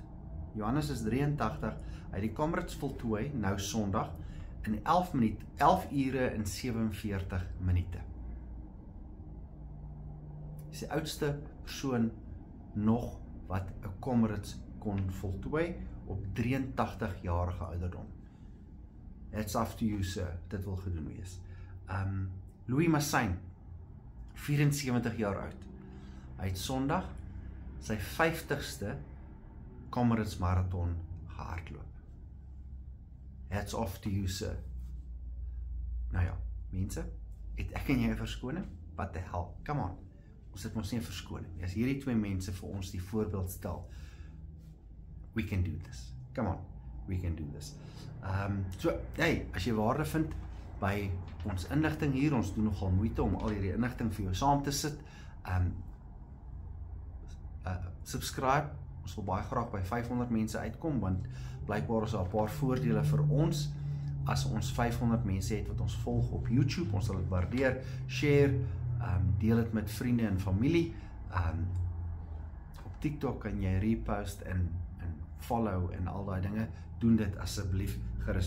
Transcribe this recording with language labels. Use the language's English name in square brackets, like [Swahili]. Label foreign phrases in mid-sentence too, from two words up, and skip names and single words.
[Afrikaans] Johannes is 83, hy het die Comrades voltooi, nou Sondag, in 11 ure en 47 minute. Hy is die oudste persoon nog wat 'n Comrades kon voltooi op 83 jarige ouderdom. [English] It's up to you, sir, [Afrikaans] dit wil gedoen wees. Louis Massain, 74 jaar oud. Hy het Sondag sy 50ste Comrades marathon gehardloop. [English] Hats off to you, sir. [Afrikaans] Nou ja, mense, het ek en jy 'n verskoning? [English] What the hell? Come on. [Afrikaans] Ons het ons nie 'n verskoning. As hierdie 2 mense vir ons die voorbeeld stel, [English] we can do this. Come on, we can do this. So, [Afrikaans] hey, as jy waarde vind by ons inligting hier, ons doen nogal moeite om al hierdie inligting vir jou saam te sit. Subscribe, ons wil baie graag by 500 mense uitkom, want blykbaar is daar 'n paar voordele vir ons, as ons 500 mense het wat ons volg op YouTube, ons sal dit waardeer, share, deel dit met vriende en familie, op TikTok kan jy repost en follow en al daai dinge, doen dit asseblief gerus.